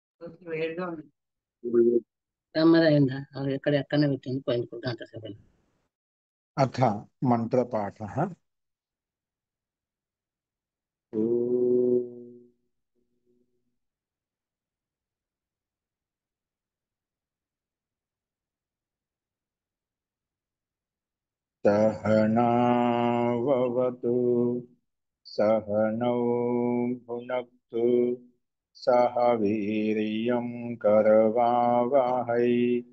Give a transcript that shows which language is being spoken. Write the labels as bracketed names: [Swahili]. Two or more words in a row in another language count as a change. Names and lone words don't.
[Telugu] వేడిగా ఉంది. నెమ్మదైందా ఎక్కడ ఎక్కడనే పెట్టింది పోయింది గంట సేపు. [Sanskrit] अथ मन्त्रपाठः। ॐ सहनाववतु सहनौ भुनक्तु सह वीर्यं करवावहै